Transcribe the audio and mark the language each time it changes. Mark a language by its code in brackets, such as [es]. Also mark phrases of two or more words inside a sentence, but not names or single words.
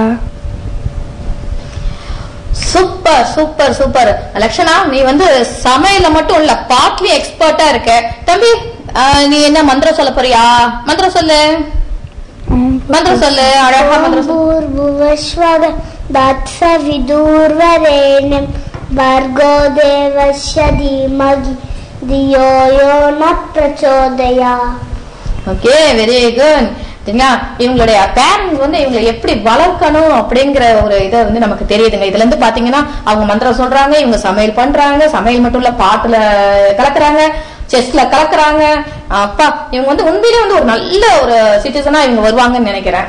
[en] super super super. [ta] லட்சணா, நீ வந்து சமையல மட்டும் இல்ல பாட்லயும் எக்ஸ்பர்ட்டா இருக்க. தம்பி, நீ என்ன மந்திரம் சொல்ல போறியா? மந்திரம் சொல்லு. மந்திரம் சொல்லு, அழகா மந்திரம் சொல்லு. [sa] தத்சவிதுர்வரேண்யம் भर्गो देवस्य धीमहि धियो यो न प्रचोदयात्. [en] okay, very good. சரிங்களா? [ta] இவங்களுடைய பேரண்ட்ஸ் வந்து இவங்களை எப்படி வளர்க்கணும் அப்படிங்கிற ஒரு இதை வந்து நமக்கு தெரியுதுங்க. இதுல இருந்து பாத்தீங்கன்னா அவங்க மந்திரம் சொல்றாங்க, இவங்க சமையல் பண்றாங்க, சமையல் மட்டும் இல்ல பாட்டுல கலக்குறாங்க, செஸ்ல கலக்குறாங்க. அப்பா இவங்க வந்து உண்மையிலே வந்து ஒரு நல்ல ஒரு சிட்டிசனா இவங்க வருவாங்கன்னு நினைக்கிறேன்.